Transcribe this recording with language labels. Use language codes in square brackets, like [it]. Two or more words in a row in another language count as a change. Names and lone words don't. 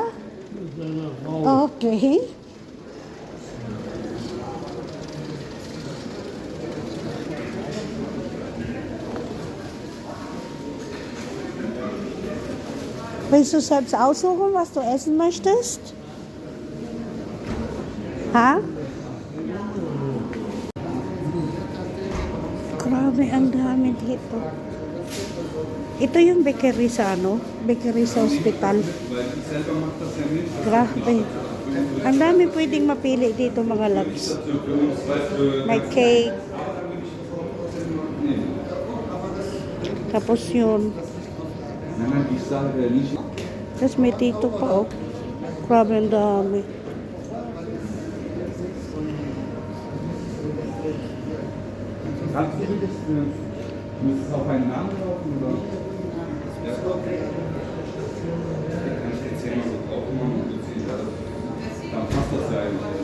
[de] mit seiner Frau. Okay. Willst du selbst aussuchen, was du essen möchtest? [tl] Ha? Grabe, ang dami dito. Ito yung bakery sa bakery sa hospital. Grabe. Ang dami pwedeng mapili dito mga loves. May cake. Tapos yun. Tapos may dito pa oh. Grabe ang dami. [de] Kannst du das? Muss es auf einen Namen laufen oder? Ja. Kann ich jetzt hier mal so drauf machen und ziehen das? Dann passt das ja eigentlich.